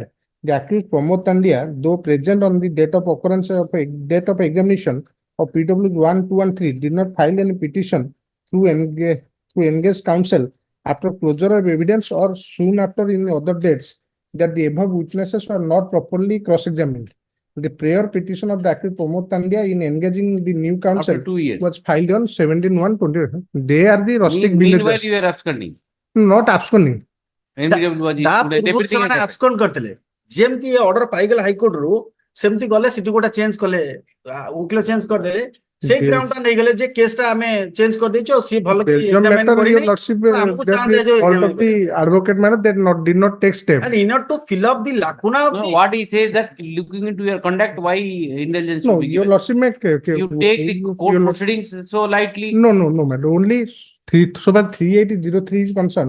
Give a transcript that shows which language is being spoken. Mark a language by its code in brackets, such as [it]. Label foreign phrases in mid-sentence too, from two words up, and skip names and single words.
[en] The accused Pramod Tandia, though present on the date of occurrence of date of examination of PW 1, 2, and 3, did not file any petition through engaged counsel after closure of evidence or soon after in other dates that the above witnesses were not properly cross-examined. The prior petition of the accused Pramod Tandia in engaging the new counsel After 2 years. was filed on 17/1/20. They are the rustic Meanwhile, villagers. you are absconding. Not absconding. NBW was [or] ତା [en] included. [or] ପୂର୍ବରୁ [en] Everything [or] ସେମାନେ [en] is [or] abscond କରିଥିଲେ ଯେମିତି ଅର୍ଡର ପାଇଗଲେ ହାଇକୋର୍ଟ ରୁ ସେମିତି ଗଲେ ସେଠି ଗୋଟେ ଚେଞ୍ଜ କଲେ ଓକିଲ ଚେଞ୍ଜ କରିଦେଲେ ସେଇ ଗ୍ରାଉଣ୍ଡ ଟା ନେଇଗଲେ ଯେ କେସ୍ ଟା ଆମେ ଚେଞ୍ଜ କରିଦେଇଛୁ ଆଉ ସିଏ ଭଲ [en] Belgium ଏକ୍ସାମିନ matter, [or] କରିନି [en] your lordship, [or] ଆମକୁ [en] that ଚାନ୍ସ is [or] ଦିଆଯାଉ [en] fault examine of the advocate matter, they did not take step. and in order to fill up the lacuna of No, the what he says that looking into your conduct, why indulgence No, should be your given? lordship may. You take the court your lord- proceedings so lightly, No, madam. Only so far 3803 is concerned.